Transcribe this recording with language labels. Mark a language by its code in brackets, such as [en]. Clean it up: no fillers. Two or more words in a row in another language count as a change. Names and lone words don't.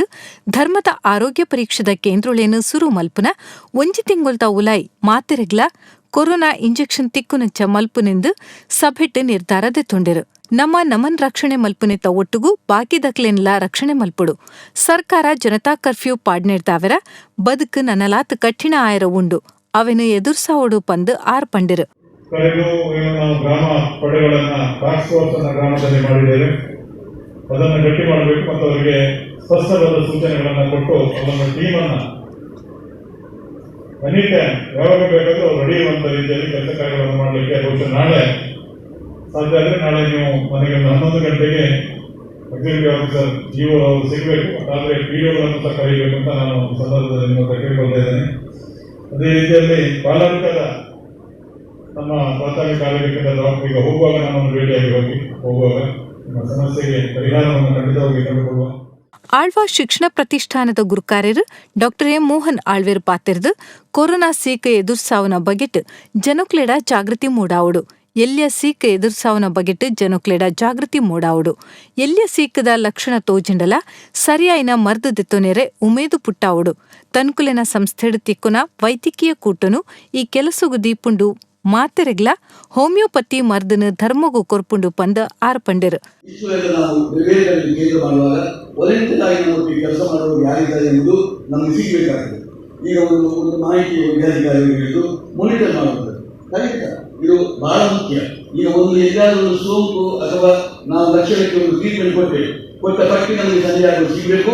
[tcy] ಧರ್ಮದ ಆರೋಗ್ಯ ಪರೀಕ್ಷದ ಕೇಂದ್ರಳೇನು ಸುರು ಮಲ್ಪುನ ಒಂಜಿ ತಿಂಗೊಲ್ತ ಉಲಾಯಿ ಮಾತೆರೆಗ್ಲ ಕೊರೋನಾ ಇಂಜೆಕ್ಷನ್ ತಿಕ್ಕುನಂಚ ಮಲ್ಪುನೆಂದು ಸಭೆಟ್ ನಿರ್ಧಾರ ದೆತ್ತೊಂಡೆರು ನಮನ್ ರಕ್ಷಣೆ ಮಲ್ಪುನೆತ ಒಟ್ಟುಗೂ ಬಾಕಿದಕ್ಲೆನ್ಲ ರಕ್ಷಣೆ ಮಲ್ಪುಡು ಸರ್ಕಾರ ಜನತಾ ಕರ್ಫ್ಯೂ ಪಾಡ್ನೆಡ್ದಾವೆರ ಬದುಕು ನನಲಾತ್ ಕಠಿಣ ಆಯರ ಉಂಡು ಅವೆನು ಎದುರ್ಸಾವಡು ಪಂದು ಆರ್ ಪಂಡಿರು [kn] ಕಳೆದು ನಾವು ಗ್ರಾಮ ಪಡೆಗಳನ್ನ [en] task force [kn] ಅನ್ನ ಗ್ರಾಮದಲ್ಲಿ ಮಾಡಿದ್ದೇವೆ. ಅದನ್ನು ಗಟ್ಟಿ ಮಾಡಬೇಕು ಮತ್ತು ಅವರಿಗೆ ಸ್ಪಷ್ಟವಾದ ಸೂಚನೆಗಳನ್ನು ಕೊಟ್ಟು ಅವರ ಟೀಮ್ ಅನ್ನ [en] any time [kn] ಯಾವಾಗ ಬೇಕಾದ್ರೂ ಅವ್ರು ರೆಡಿ ಇರುವಂತ ರೀತಿಯಲ್ಲಿ ಕೆಲಸ ಕಾರ್ಯಗಳನ್ನು ಮಾಡಲಿಕ್ಕೆ ಬಹುಶಃ ನಾಳೆ ಸಾಧ್ಯ ಆದರೆ ನಾಳೆ ನೀವು ಮನೆಗೆ 11 ಗಂಟೆಗೆ [en] executive officer [kn] ಜಿಒ ಅವರು ಸಿಗಬೇಕು. ಆದರೆ ಪಿಡಿಒಗಳನ್ನು ಸಹ ಕರೀಬೇಕು ಅಂತ ನಾನು ಸಂದರ್ಭದಲ್ಲಿ ನಿಮ್ಮ ಕೇಳಿಕೊಳ್ತಾ ಇದ್ದೇನೆ. ಅದೇ ರೀತಿಯಲ್ಲಿ ಬಾಲಾಧಿಕದ ನಮ್ಮ ಪ್ರಾಥಮಿಕ ಆರೋಗ್ಯ ಕೇಂದ್ರದ ಈಗ ಹೋಗುವಾಗ ನಮ್ಮನ್ನು ಭೇಟಿಯಾಗಿ ಹೋಗುವಾಗ ನಿಮ್ಮ ಸಮಸ್ಯೆಗೆ ಪರಿಹಾರವನ್ನು ಖಂಡಿತವಾಗಿ ಕಂಡುಕೊಳ್ಳುವ. [tcy] ಆಳ್ವಾ ಶಿಕ್ಷಣ ಪ್ರತಿಷ್ಠಾನದ ಗುರುಕಾರ್ಯರು ಡಾಕ್ಟರ್ ಎಂ ಮೋಹನ್ ಆಳ್ವೇರ್ ಪಾತೆರ್ದು ಕೊರೋನಾ ಸೀಕ್ ಎದುರ್ಸಾವನ ಬಗೆಟ್ ಜನಕ್ಲೆಡ ಜಾಗೃತಿ ಮೂಡಾವುಡು ಎಲ್ಯ ಸೀಕ್ ಎದುರ್ಸಾವನ ಬಗೆಟ್ ಜನಕ್ಲೆಡ ಜಾಗೃತಿ ಮೂಡಾವುಡು ಎಲ್ಯ ಸೀಕದ ಲಕ್ಷಣ ತೋಜಿಂಡಲ ಸರಿಯಾಯಿನ ಮರ್ದು ದೆತ್ತೊನೆರೆ ಉಮೇದು ಪುಟ್ಟಾವುಡು ತನ್ಕುಲೆನ ಸಂಸ್ಥೆಡು ತಿಕ್ಕುನ ವೈದ್ಯಕೀಯ ಕೂಟನು ಈ ಕೆಲಸಗು ದೀಪುಂಡು ಮಾತೆರೆಗ್ಲ ಹೋಮಿಯೋಪತಿ ಮರ್ದನ ಧರ್ಮಗೂ ಕೊರ್ಪುಂಡು ಪಂದ ಆರ್ ಪಂಡಿರು [kn] ನಾವು ಕೇಂದ್ರ ಮಾಡುವಾಗ ವಾಲಂಟಿಯರ್ ಆಗಿ ನಮಗೆ ಕೆಲಸ ಮಾಡುವವರು ಯಾರಿದ್ದಾರೆ ಎಂದು ನಮಗೆ ಸಿಗಬೇಕಾಗಿದೆ. ಈಗ ಒಂದು ಮಾಹಿತಿ ವೈದ್ಯಾಧಿಕಾರಿಗಳು ಮಾನಿಟರ್ ಮಾಡುವುದು ಖಂಡಿತ ಇದು ಬಹಳ ಮುಖ್ಯ. ಈಗ ಒಂದು ಎಲ್ಲಾದರೂ ಸೋಂಕು ಅಥವಾ ನಾವು ಲಕ್ಷಣಕ್ಕೆ ಒಂದು ಟ್ರೀಟ್ಮೆಂಟ್ ಕೊಟ್ಟ ಪಟ್ಟಿ ನಮಗೆ ಸರಿಯಾಗಿ ಸಿಗಬೇಕು.